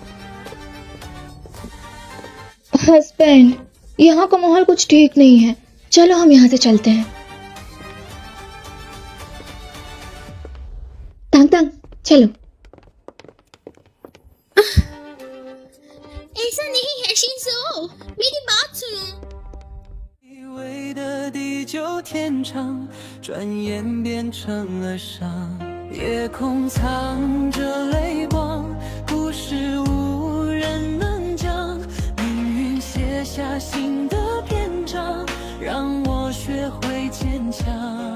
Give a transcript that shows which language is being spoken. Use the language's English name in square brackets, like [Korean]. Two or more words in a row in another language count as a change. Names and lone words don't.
[Hindi] हस्बैंड, यहाँ का माहौल कुछ ठीक नहीं है, चलो हम यहाँ से चलते हैं। तांग तांग, चलो। ऐसा नहीं है शिंजो, मेरी बात सुनो। [Chinese] 微的地久天长，转眼变成了伤。夜空藏着泪光，故事无人能讲。命运写下新的篇章，让我学会坚强。